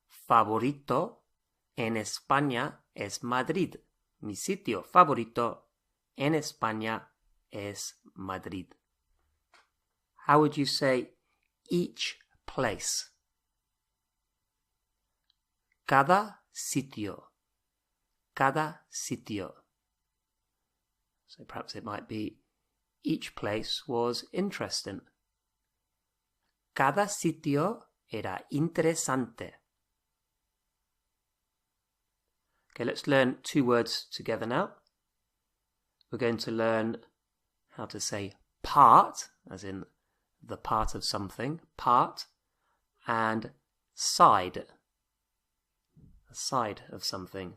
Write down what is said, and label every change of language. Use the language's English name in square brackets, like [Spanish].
[Spanish] favorito en España es Madrid. Mi sitio favorito en España es Madrid. [English] How would you say each place? [Spanish] Cada sitio. Cada sitio. [English] So perhaps it might be each place was interesting. [Spanish] Cada sitio era interesante. [English] Okay, let's learn 2 words together now. We're going to learn how to say part, as in the part of something, part, and side, a side of something.